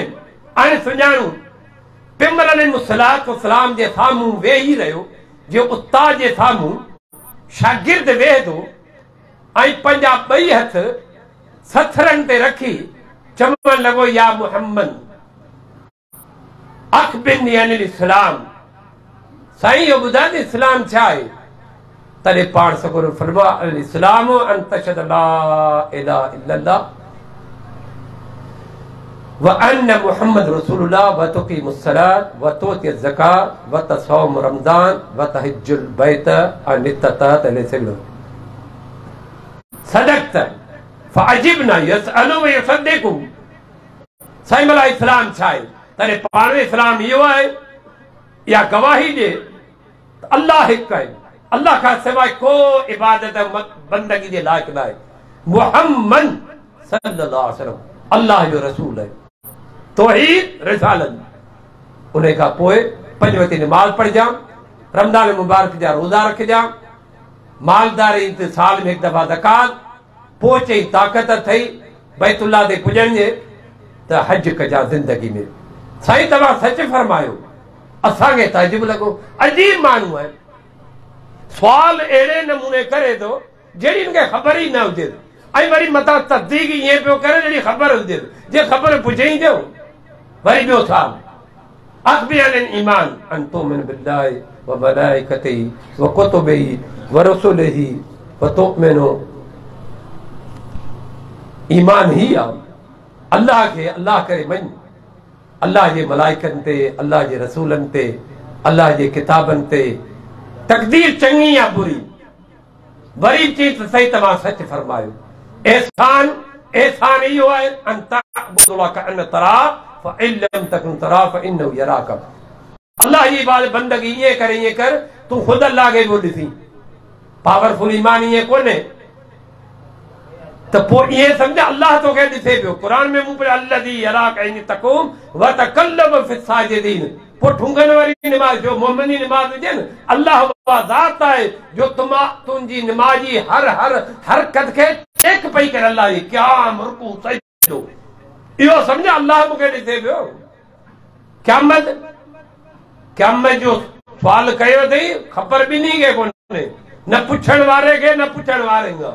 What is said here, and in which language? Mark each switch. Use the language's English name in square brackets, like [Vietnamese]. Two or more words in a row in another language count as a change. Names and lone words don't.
[Sindhi] हाणे सुञाणूं पैगंबर [Arabic] عليه الصلاة والسلام [Sindhi] जे साम्हूं वेही रहियो, जो उस्ताद जे साम्हूं शागिर्द वेहे थो ऐं पंहिंजा ॿई हथ सथरनि ते रखी चवण लॻो, [Arabic] يا محمد أخبرني عن الإسلام. [Sindhi] साईं इहो ॿुधाए त इस्लाम छा आहे? तॾहिं पाण सगुर फरमा [Arabic] الإسلام أن تشهد لا إله إلا الله وأن محمد رسول الله وتقيم الصلاة وتؤتي الزكاة وتصوم رمضان وتحج البيت إن استطعت عليه صدقت فعجبنا يسأله ويصدقه. [Sindhi] साईं मला इस्लाम छा आहे? तॾहिं पाण में इस्लाम इहो आहे, या गवाही ॾे अल्लाह हिकु आहे, अल्लाह खां सवाइ को इबादत बंदगी जे लाइक़ न आहे। मुहम्मद [Arabic] صلى الله عليه وسلم [Sindhi] अल्लाह जो रसूल आहे। तौहीद रिसालत। उन खां पोइ पंज वक़्त नमाज़ पढ़जां, रमज़ान मुबारक जा रोज़ा रखजां, मालदारी साल में हिकु दफ़ा ज़कात, पोइ चई ताक़त अथई बैतुल्लाह ते पुॼण जे त हज कजां ज़िंदगी में। साईं तव्हां सच फरमायो, असांखे ताजुब लॻो, अजीब माण्हू आहे, सुवाल अहिड़े नमूने करे थो जहिड़ी हिनखे ख़बर ई न हुजे, ऐं वरी मथां तस्दीक ईअं पियो करे जहिड़ी ख़बर हुजे, जे ख़बर पुछई थियो वरी ॿियो सुवाल [Arabic] أخبر عن الإيمان أن تؤمن بالله وملائكته وكتبه ورسله وتؤمن. [Sindhi] ईमान ही आहे अल्लाह खे अल्लाह करे मञ, अल्लाह जे मलाइकनि ते, अल्लाह जे रसूलनि ते, अल्लाह जे किताबनि ते। तक़दीर चङी या बुरी, वरी चई त सही तव्हां सच फरमायो। एहसान एहसान इहो आहे [Arabic] أن تعبد الله كأن تراه فإن لم تكن تراه فإنه يراك. [Sindhi] अल्लाह जी इबादत बंदगी ईअं कर तूं ख़ुदि अल्लाह खे बि ॾिसी। पावरफुल ईमान ईअं कोन्हे त पोइ ईअं सम्झ अल्लाह तोखे ॾिसे पियो। क़ुर में मूं पढ़ियो [Arabic] الذي يراك حين تقوم وتقلب في ساجدين. [Sindhi] पोइ ठुंगनि वारी निमाज़ जो मोमिनी निमाज़ हुजे न, अल्लाह उहा ज़ात आहे जो तुंहिंजी निमाज़ जी हर हर हरकत खे चेक पई करे अल्लाह जी क़याम रुकू सजदो। इहो सम्झ अल्लाह मूंखे ॾिसे पियो। क़यामत जो सुवाल कयो अथई, ख़बर ॿिन्ही खे कोन्हे, न पुछण वारे खे न पुछण वारे खे।